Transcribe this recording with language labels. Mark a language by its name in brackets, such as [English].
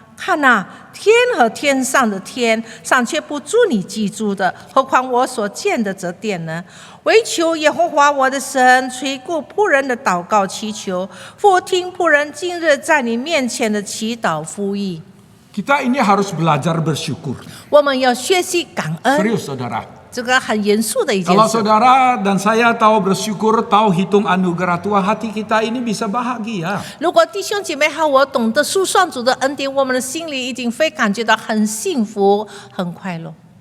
[Chinese] 看哪，天和天上的天尚且不住你居住的，何况我所建的这殿呢？唯求耶和华我的神垂顾仆人的祷告祈求，俯听仆人今日在你面前的祈祷呼吁。 [Indonesian] Kita ini harus belajar bersyukur. [Chinese] 我们要学习感恩， [Indonesian] Serius saudara. [Chinese] 这个很严肃的一件 [Indonesian] Kalau [Chinese] 事。 [Indonesian] saudara dan saya tahu bersyukur, tahu hitung anugerah Tuhan, hati kita ini bisa bahagia. [Chinese] 如果弟兄姐妹和我懂得数算主的恩典，我们的心里一定会感觉到很幸福、很快乐。